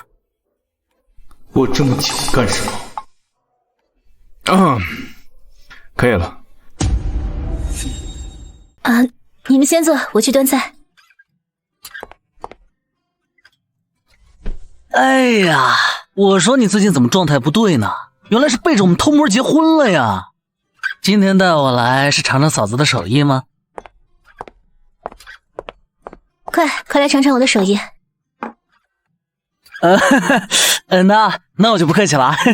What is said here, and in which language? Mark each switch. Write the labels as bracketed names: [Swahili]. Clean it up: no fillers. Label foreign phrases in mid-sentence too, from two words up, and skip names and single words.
[Chinese] 我這麼久幹什麼？可以了。你們先坐，我去端菜。哎呀，我說你最近怎麼狀態不對呢？原來是背着我們偷摸結婚了呀！今天帶我來是嘗嘗嫂子的手藝嗎？快來嘗嘗我的手藝。那我就不客氣了。